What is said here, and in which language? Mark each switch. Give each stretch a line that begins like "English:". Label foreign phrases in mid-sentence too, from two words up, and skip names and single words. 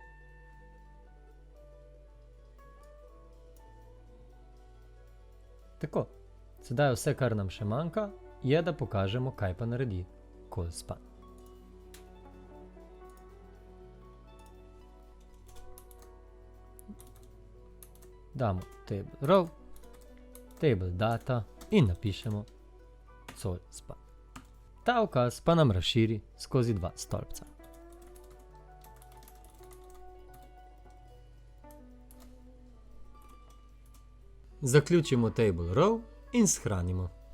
Slovenian: Tako, sedaj vse, kar nam še manjka, je, da pokažemo, kaj pa naredi CallSpan. Damo
English: table row, table data
Slovenian: in napišemo CallSpan. Ta ukaz pa nam razširi skozi dva stolpca. Zaključimo
English: table row
Slovenian: in shranimo.